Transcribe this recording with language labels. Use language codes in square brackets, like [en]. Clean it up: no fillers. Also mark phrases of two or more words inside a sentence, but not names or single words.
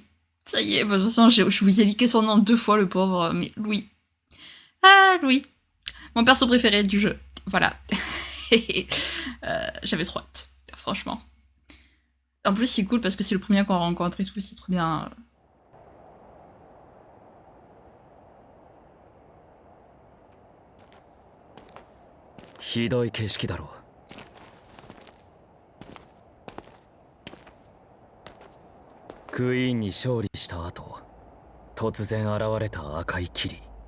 [fr] Ça y est, de toute façon, je vous ai liqué son nom 2 fois, le pauvre, mais Louis. Ah, Louis. Mon perso préféré du jeu. Voilà. J'avais trop hâte, franchement. En plus, c'est cool parce que c'est le premier qu'on rencontre et tout, c'est trop bien. [ja] ひどい景色だろう。クイーンに勝利した後、突然現れた赤い霧。